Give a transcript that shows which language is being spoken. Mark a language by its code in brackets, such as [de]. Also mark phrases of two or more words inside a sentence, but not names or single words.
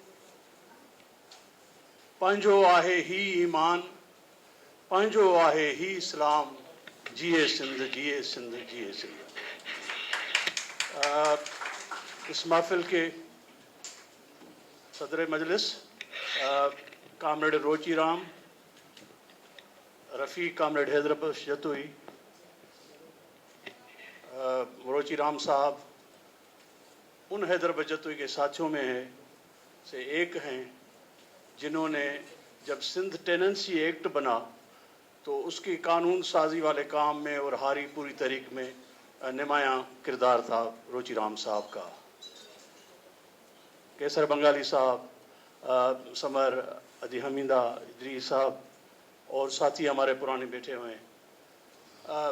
[sd] पंहिंजो आहे ही ईमान, पंहिंजो आहे ही इस्लाम, जिए सिंध जिए सिंध जिए सिंध। [ur] اس محفل کے صدر مجلس کامریڈ روچی رام، رفیق کامریڈ حیدر جتوئی, روچی رام صاحب ان حیدر جتوئی کے ساتھیوں میں سے ایک ہیں جنہوں نے جب سندھ ٹیننسی ایکٹ بنا تو اس کی قانون سازی والے کام میں اور ہاری پوری تریک میں نمایاں کردار تھا روچی رام صاحب کا. کیسر بنگالی صاحب، ثمر ادی حمیدہ ادریس صاحب اور ساتھی ہمارے پرانے بیٹھے ہوئے ہیں.